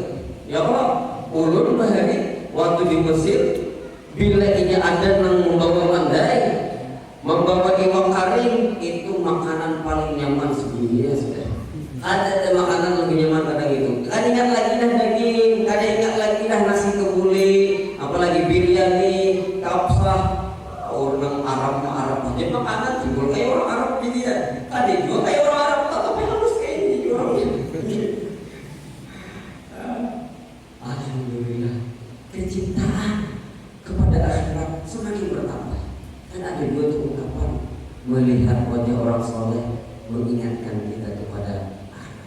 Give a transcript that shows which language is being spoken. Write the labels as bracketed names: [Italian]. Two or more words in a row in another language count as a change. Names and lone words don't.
[Banjar] Ya Allah, ulun bahari waktu di Mesir bila ini ada nang membawa mandai, membawa iwak kering, itu makanan paling nyaman sedunia sudah. Ada makanan lebih nyaman kadang itu. Ada ingat lagi dah daging, ada ingat lagi dah nasi kebuli, apalagi biryani, kapsah, orang Arab aja makanan timbul kayak orang Arab gitu ya. Ada juga kayak orang Arab tapi halus kayak ini orangnya. [Indonesian] Alhamdulillah, kecintaan kepada akhirat semakin bertambah. Dan ada dua ungkapan, melihat wajah orang soleh mengingatkan kita kepada akhirat.